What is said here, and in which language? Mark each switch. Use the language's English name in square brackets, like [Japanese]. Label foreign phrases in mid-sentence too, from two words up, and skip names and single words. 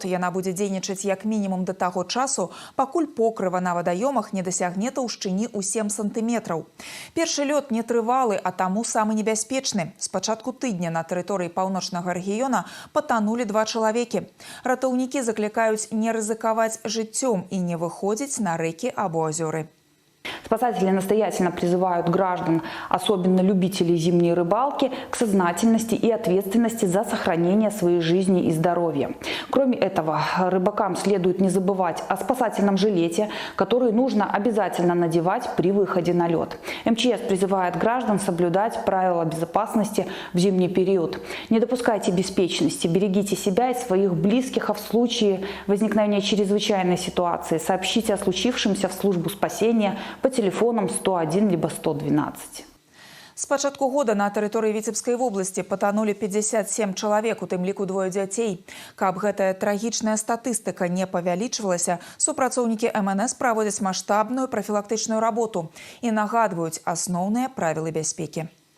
[Belarusian] Яна будзе дзейнічаць як мінімум да таго часу, пакуль покрыва на вадаёмах не дасягне таўшчыні ў 7 сантыметраў. Першы лёд не трывалы, а таму самы небяспечны. З пачатку тыдня на тэрыторыі паўночнага рэгіёна патанулі 2 чалавекі. Ратаўнікі заклікаюць не рызыкаваць жыццём і не выходзіць на рэкі або азёры. [Russian] Спасатели настоятельно призывают граждан, особенно любителей зимней рыбалки, к сознательности и ответственности за сохранение своей жизни и здоровья. Кроме этого, рыбакам следует не забывать о спасательном жилете, который нужно обязательно надевать при выходе на лед. МЧС призывает граждан соблюдать правила безопасности в зимний период. Не допускайте беспечности, берегите себя и своих близких, а в случае возникновения чрезвычайной ситуации сообщите о случившемся в службу спасения по телефонам 101 либо 112. [Belarusian] З пачатку года на тэрыторыі Віцебскай вобласці патанулі 57 чалавек, у тым ліку 2 дзяцей. Каб гэтая трагічная статыстыка не павялічвалася, супрацоўнікі МНС праводзяць маштабную прафілактычную работу і нагадваюць асноўныя правілы бяспекі.